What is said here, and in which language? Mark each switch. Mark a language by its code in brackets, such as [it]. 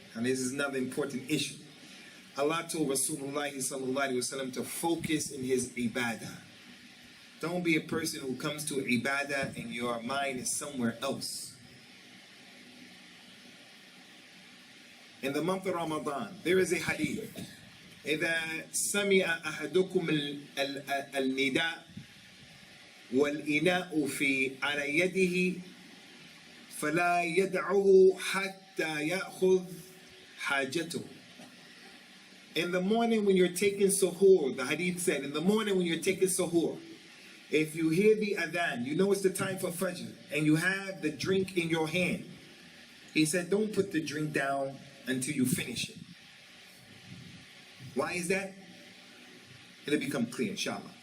[en] And this is another important issue. Allah told Rasulullah sallallahu alaihi wasallam to focus in his ibadah. Don't be a person who comes to ibadah and your mind is somewhere else. In the month of Ramadan, there is a hadith. [ar] إذا سمع أحدكم النداء والإناء في على يده فلا يدعه حتى يأخذ حاجته. [en] In the morning when you're taking suhoor, the hadith said, in the morning when you're taking suhoor, if you hear the adhan, you know it's the time for fajr, and you have the drink in your hand, he said, don't put the drink down until you finish it. Why is that? It'll become clear, inshallah.